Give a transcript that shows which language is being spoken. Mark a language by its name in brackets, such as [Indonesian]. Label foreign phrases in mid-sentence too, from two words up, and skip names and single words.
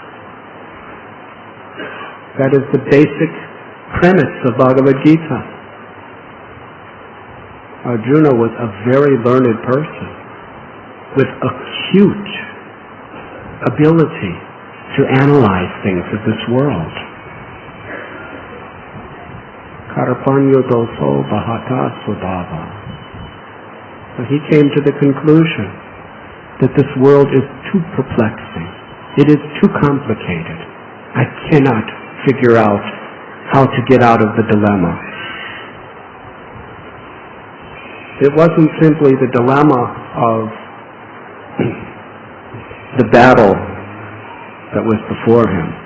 [English] That is the basic premise of Bhagavad Gita. Arjuna was a very learned person with acute ability to analyze things of this world. [Sanskrit] Karpanyo doso bahata sudava. [English] So he came to the conclusion that this world is too perplexing. It is too complicated. I cannot figure out how to get out of the dilemma. It wasn't simply the dilemma of the battle that was before him.